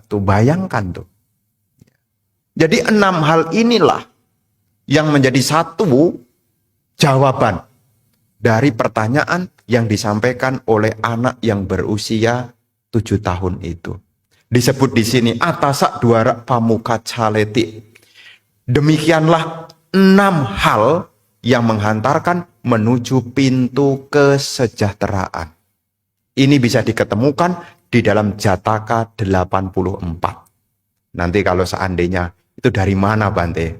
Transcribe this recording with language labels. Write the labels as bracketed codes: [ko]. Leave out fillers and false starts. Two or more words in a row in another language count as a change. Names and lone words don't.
[id] Tuh bayangkan tuh. Jadi 6 hal inilah yang menjadi satu jawaban dari pertanyaan yang disampaikan oleh anak yang berusia 7 tahun itu. Disebut di sini [pi] atasa duara pamuka caleti. [id] Demikianlah 6 hal yang menghantarkan menuju pintu kesejahteraan. Ini bisa diketemukan di dalam Jataka 84. Nanti kalau seandainya itu dari mana Bante?